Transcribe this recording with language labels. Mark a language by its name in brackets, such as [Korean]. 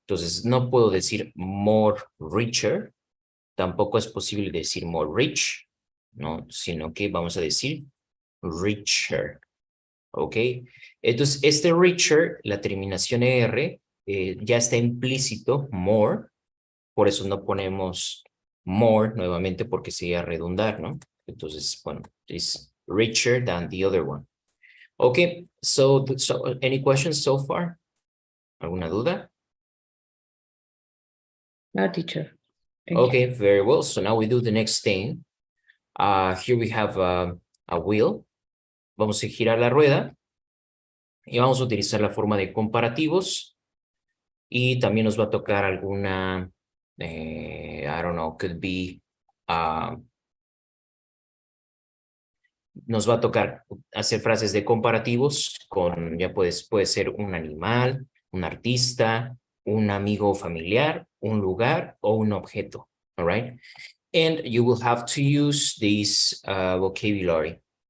[Spanish] Entonces, no puedo decir [English] more richer. [Spanish] Tampoco es posible decir [English] more rich, [Spanish] ¿no? Sino que vamos a decir richer. ¿Ok? Entonces, este richer, la terminación ER, ya está implícito more. Por eso no ponemos more nuevamente porque sería redundar, ¿no? Entonces, bueno, [English] is richer than the other one. Okay, so any questions so far? [Spanish] ¿Alguna duda? [English] No, teacher. Thank you. Okay, very well. So now we do the next thing. Here we have a wheel. [Spanish] Vamos a girar la rueda y vamos a utilizar la forma de comparativos y también nos va a tocar alguna, [English] I don't know, could be, [Spanish] nos va a tocar hacer frases de comparativos con, ya puede ser un animal, un artista, un amigo familiar, un lugar o un objeto, [English] all right? And you will have to use this vocabulary.